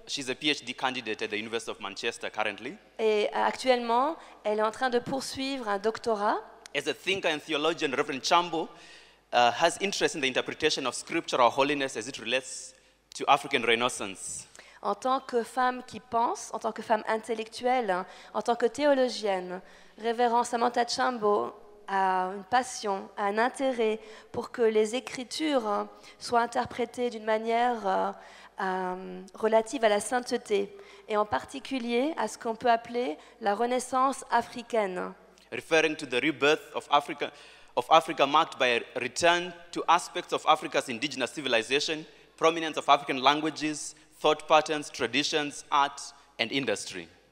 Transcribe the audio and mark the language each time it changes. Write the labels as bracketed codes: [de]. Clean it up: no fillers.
[en] She's a PhD candidate at the University of Manchester currently. [fr] Et actuellement, elle est en train de poursuivre un doctorat. [en] As a thinker and theologian, Reverend Chambo has interest in the interpretation of scriptural holiness as it relates to African Renaissance. [fr] En tant que femme qui pense, en tant que femme intellectuelle, en tant que théologienne, Révérend Samantha Chambo a une passion, un intérêt pour que les Écritures soient interprétées d'une manière relative à la sainteté, et en particulier à ce qu'on peut appeler la Renaissance africaine. [en] Referring to the rebirth of Africa marked by a return to aspects of Africa's indigenous civilization, prominence of African languages, thought patterns, traditions, art, and industry.